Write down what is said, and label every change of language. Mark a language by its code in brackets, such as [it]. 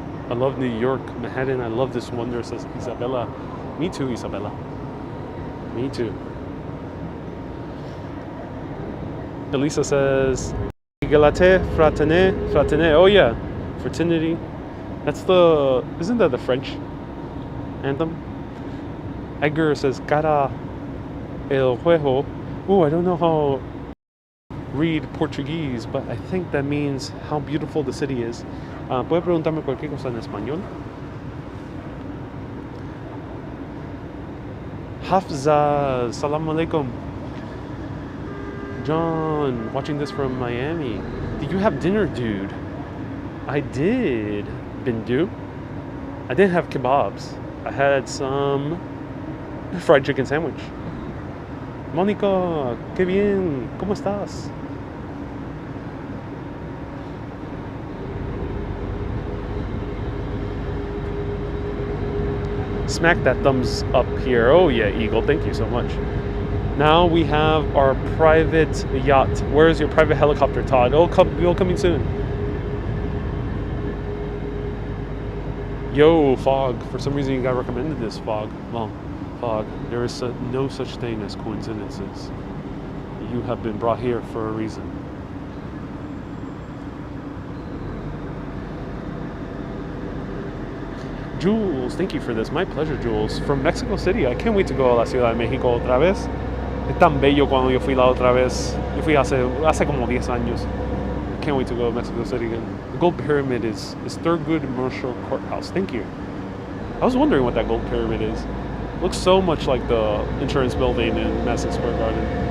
[en] I love New York, Manhattan. I love this wonder, says Isabella. Me too, Isabella. Me too. Elisa says, [fr] Egalite, fraterne. [en] Oh yeah, fraternity. Isn't that the French anthem? Edgar says, [es] Cara el juego. [en] Ooh, I don't know how read Portuguese, but I think that means how beautiful the city is. [es] ¿Puede preguntarme cualquier cosa en español? [ar] Hafza, salam alaikum. [en] John, watching this from Miami. Did you have dinner, dude? I did, Bindu. I didn't have kebabs. I had some fried chicken sandwich. [es] Mónica, qué bien, ¿cómo estás? [en] Smack that thumbs up here. Oh yeah, Eagle, thank you so much. Now we have our private yacht. Where is your private helicopter, Todd? It'll coming soon. Yo, Fog. For some reason you got recommended this, Fog. Well, Fog, there is no such thing as coincidences. You have been brought here for a reason. Jules, thank you for this. My pleasure, Jules. From Mexico City. I can't wait to go [es] a la Ciudad de México otra vez. Es tan bello cuando yo fui la otra vez. Yo fui hace como 10 años. [en] Can't wait to go to Mexico City again. The Gold Pyramid is Thurgood Marshall Courthouse. Thank you. I was wondering what that Gold Pyramid is. Looks so much like the insurance building in Madison Square Garden.